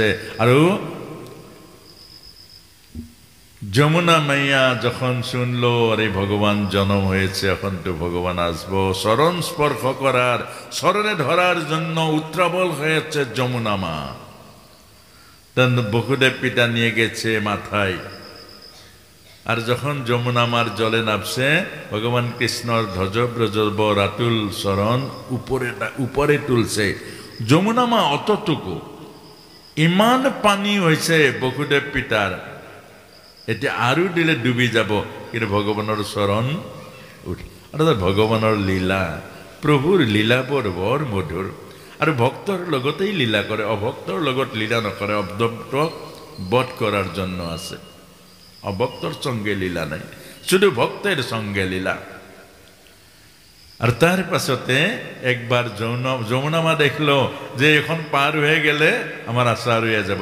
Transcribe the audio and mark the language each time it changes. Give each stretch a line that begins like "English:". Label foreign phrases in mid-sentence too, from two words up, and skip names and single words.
Bangla: আর যমুনা মাইয়া যখন শুনলো আরে ভগবান জন্ম হয়েছে, এখন তো ভগবান আসবো, চরণ স্পর্শ করার, চরণে ধরার জন্য উত্রাবল হয়েছে যমুনা মা। বসুদেব পিতা নিয়ে গেছে মাথায়। আর যখন যমুনা মার জলে নামছে, ভগবান কৃষ্ণর ধ্বজব্রজব রাতুল চরণ উপরে তুলছে। যমুনা মা অতটুকু, ইমান পানী হয়েছে বসুদেব পিতার, এটা আরো দিলে ডুবি যাব, কিন্তু ভগবানের চরণ উঠ। অর্থাৎ ভগবানের লীলা, প্রভুর লীলা
Assamese: বৰ মধুৰ। আর ভক্তর লগতেই লীলা করে, অভক্তর লগত লীলা নকরে।
Bangla: অভক্তক বধ করার জন্য আছে, অভক্তর সঙ্গে লীলা নাই, শুধু ভক্তের সঙ্গে লীলা। আর তার পাছতে একবার যমুনা মা দেখলো যে এখন পার হয়ে গেলে আমার আশা রয়ে যাব।